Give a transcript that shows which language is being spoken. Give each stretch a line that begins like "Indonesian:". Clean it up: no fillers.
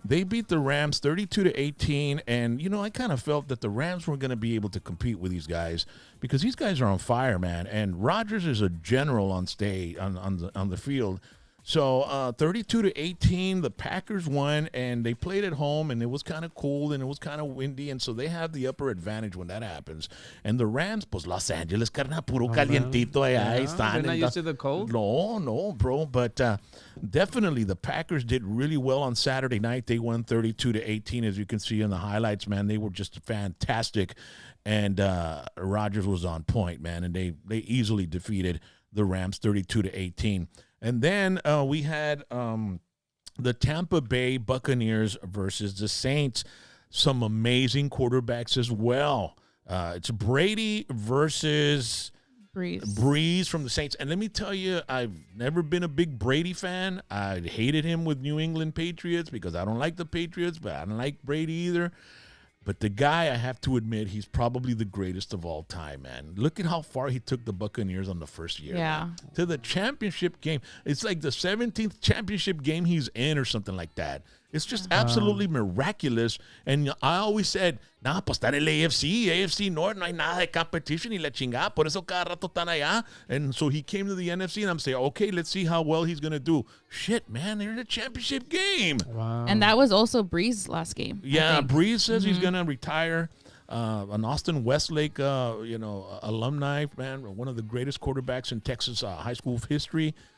English: They beat the Rams 32-18, and I kind of felt that the Rams weren't going to be able to compete with these guys because these guys are on fire, man. And Rodgers is a general on the field. So 32-18, the Packers won, and they played at home, and it was kind of cool, and it was kind of windy, and so they have the upper advantage when that happens.
Spanish: And the Rams, pues Los Angeles, carna puro calientito allá están.
English: They're not used to the cold? No, bro. But definitely the Packers did really well on Saturday night. They won 32-18, as you can see in the highlights, man. They were just fantastic, and Rodgers was on point, man, and they easily defeated the Rams 32-18. And then we had the Tampa Bay Buccaneers versus the Saints. Some amazing quarterbacks as well. It's Brady versus Breeze from the Saints. And let me tell you, I've never been a big Brady fan. I hated him with New England Patriots because I don't like the Patriots, but I don't like Brady either. But the guy, I have to admit, he's probably the greatest of all time, man. Look at how far he took the Buccaneers on the first year. Yeah. Man. To the championship game. It's like the 17th championship game he's in or something like that. It's just absolutely miraculous. And I always said,
Spanish: pues están el AFC North, no hay nada de competition y la chingada. Por eso cada rato están allá.
English: And so he came to the NFC, and I'm saying, okay, let's see how well he's going to do. Shit, man, they're in a championship game. Wow. And that was also Breeze's last game. Yeah, Breeze says he's going to retire. An Austin Westlake, alumni, man, one of the greatest quarterbacks in Texas high school history.